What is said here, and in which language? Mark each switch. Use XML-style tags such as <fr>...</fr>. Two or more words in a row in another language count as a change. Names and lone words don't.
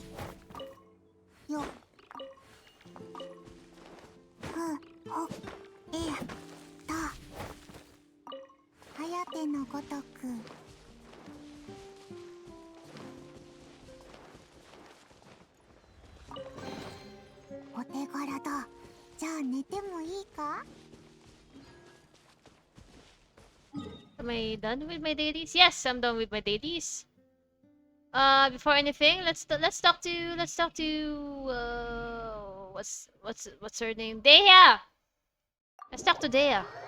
<ja>Yo. Ho. E. Ta. Hayate no gotoku. お手柄だ。じゃあ寝てもいいか？</ja> <en>Am I done with my dailies? Yes, I'm done with my dailies. Before anything, let's talk to what's her name? Dea. Let's talk to Dea.</en>